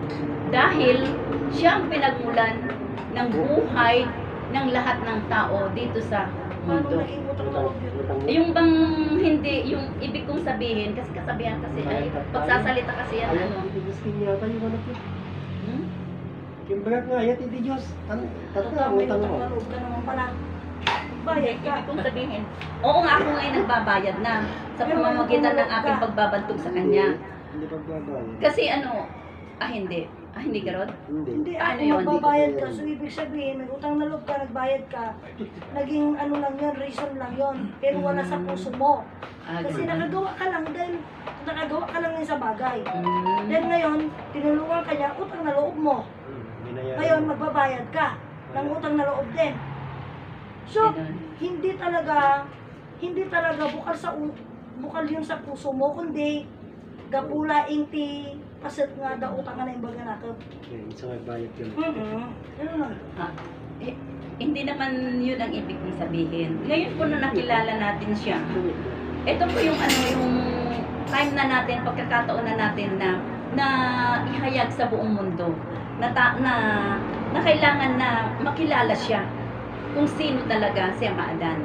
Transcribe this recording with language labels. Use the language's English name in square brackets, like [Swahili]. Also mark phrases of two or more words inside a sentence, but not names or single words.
[Filipino] Dahil siya ang pinagmulan ng buhay ng lahat ng tao dito sa Paano mundo. naging utang na loob yun? Yung bang hindi, yung ibig kong sabihin, kasi kasabihan kasi, ay, pagsasalita kasi yan, Ayat, ano. hindi Diyos yata yung anak ko. Hmm? [Iloko] Kimbagat nga, ayat, [Filipino] hindi Diyos. Tata, May utang utang mo. na loob ka naman pala. Bayad ka. Ibig kong sabihin, oo nga, ako ngayon nagbabayad na sa pamamagitan ng aking pagbabantog sa kanya. Hindi pagbabayad. Kasi ano, hindi ka Rod? Hindi. Hindi, Ano ako yun? magbabayad ka. So, ibig sabihin, may utang na loob ka, nagbayad ka. Naging ano lang yun, reason lang yun. Pero wala sa puso mo. Kasi ganun. nakagawa ka lang dahil nakagawa ka lang sa bagay. Mm. Then ngayon, tinulungan ka niya, utang na loob mo. Binayaran. Ngayon, magbabayad ka ng utang na loob din. So, Ganun. hindi talaga bukal yun sa puso mo, kundi [Iloko] gapula inti paset nga da utang nga na imbaga [Filipino] natin. Isa may bayad yun. Ano lang. Ah, hindi naman yun ang ibig kong sabihin. Ngayon po na nakilala natin siya, ito po yung ano, yung time na natin, pagkakataon na natin na ihayag sa buong mundo na kailangan na makilala siya kung sino talaga si Ama Adan.